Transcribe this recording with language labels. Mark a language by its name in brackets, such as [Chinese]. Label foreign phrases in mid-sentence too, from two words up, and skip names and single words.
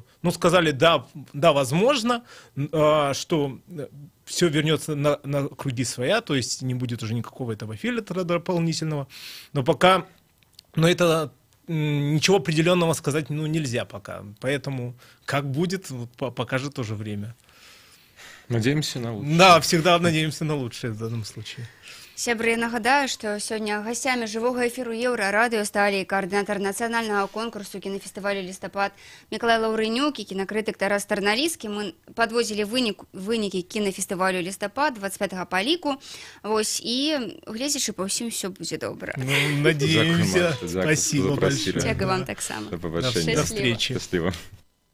[Russian] Ну, сказали, да, возможно, что все вернется на круги своя, то есть не будет уже никакого этого фильтра дополнительного, но пока, это ничего определенного сказать, нельзя пока, поэтому как будет, покажет тоже время. Надеемся на лучшее. Да, всегда надеемся на лучшее в данном случае. [Belarusian] Сябры, нагадаю, што сёння гасцямі жывога эфіру Еўрарадыё сталі каардынатар нацыянальнага конкурсу кінафестывалю «Лістапад» Мікалай Лаўрынюк і кінакрытык Тарас Тарналіскі. Мы падводзілі вынікі кінафестывалю «Лістапад» 25 па ліку. Вось, і гледзячы па ўсім усё будзе добра. [Russian] Надеемся. Спасибо большое. [Belarusian] Дзякуй вам таксама. [Ukrainian] До побачення. [Russian] До встречи. Счастливо.